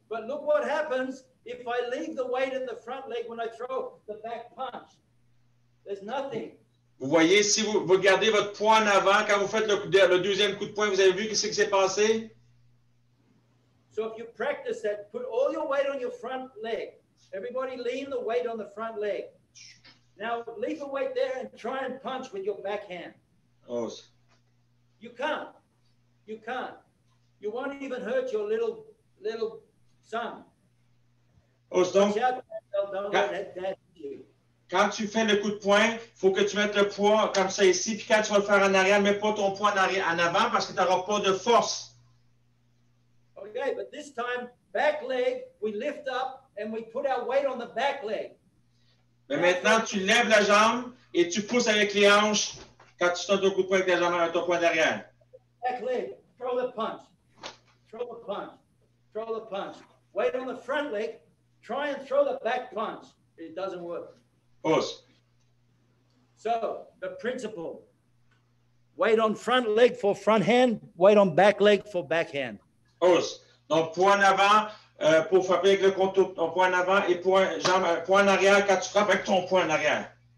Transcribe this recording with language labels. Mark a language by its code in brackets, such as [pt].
[en] But look what happens if I leave the weight in the front leg when I throw the back punch. There's nothing. [fr] Vous voyez, si vous gardez votre poids en avant, quand vous faites le deuxième coup de poing, vous avez vu ce qui s'est passé? [en] So if you practice that, put all your weight on your front leg. Everybody lean the weight on the front leg. Now leave the weight there and try and punch with your back hand. Oh. You can't. You can't. You won't even hurt your little son. [fr] Oh, donc, [en] Don't let that you. [fr] quand tu fais le coup de poing, il faut que tu mettes le poids comme ça ici, puis quand tu vas le faire en arrière, mets pas ton poids en avant parce que tu n'auras pas de force. [en] Okay, but this time, back leg, we lift up and we put our weight on the back leg. [fr] Mais maintenant, tu lèves la jambe et tu pousses avec les hanches quand tu donnes ton coup de poing avec ta jambe avec ton poing derrière. [en] Back leg, throw the punch. Throw the punch. Throw the punch. Weight on the front leg, try and throw the back punch. It doesn't work. [fr] Pousse. [en] So, the principle. Weight on front leg for front hand, weight on back leg for back hand. [fr] Pousse. Donc, poing en avant pour frapper avec le contour, ton poing en avant et poing en arrière quand tu frappes avec ton poing en arrière.